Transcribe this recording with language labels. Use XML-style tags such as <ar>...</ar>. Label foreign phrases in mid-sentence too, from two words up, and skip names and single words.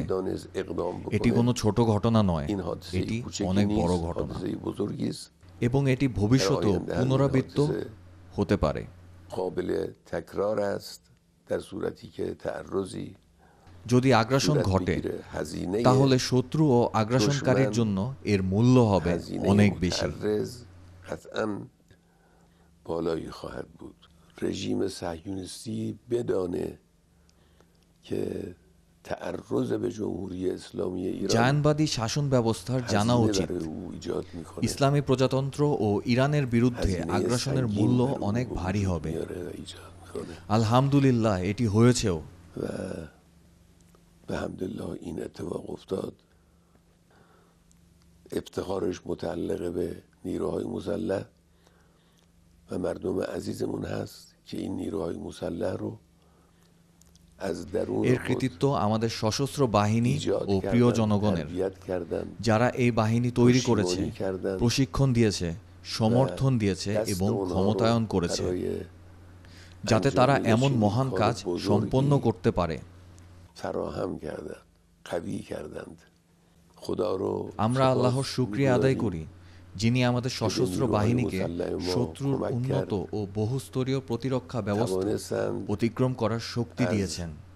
<bn>এটি কোনো ছোট ঘটনা নয়, এটি অনেক বড় ঘটনা এবং এটি ভবিষ্যতেও পুনরাবৃত্ত হতে পারে। যদি আগ্রাসন ঘটে, তাহলে শত্রু ও আগ্রাসনকারীর জন্য এর মূল্য হবে অনেক বেশি।</bn> <fa>رژیم صهیونیستی بدانه که تعرض به جمهوری اسلامی ایران</fa> <bn>জায়নবাদী শাসন ব্যবস্থার জানা উচিত ইসলামী প্রজাতন্ত্র ও ইরানের বিরুদ্ধে আগ্রাসনের মূল্য অনেক ভারী হবে। আলহামদুলিল্লাহ এটি হয়েছেও।</bn> <fa>الحمدلله این اتفاق افتاد. افتخارش متعلق به نیروهای مسلح و مردم عزیزمون هست که این نیروهای مسلح رو از درون</fa> <bn>এর কৃতিত্ব আমাদের সশস্ত্র বাহিনী ও প্রিয় জনগণের, যারা এই বাহিনী তৈরি করেছে, প্রশিক্ষণ দিয়েছে, সমর্থন দিয়েছে এবং ক্ষমতায়ন করেছে, যাতে তারা এমন মহান কাজ সম্পন্ন করতে পারে। আমরা আল্লাহর শুকরিয়া আদায় করি, যিনি আমাদের সশস্ত্র বাহিনীকে শত্রুর উন্নত ও বহুস্তরীয় প্রতিরক্ষা ব্যবস্থা অতিক্রম করার শক্তি দিয়েছেন।</bn>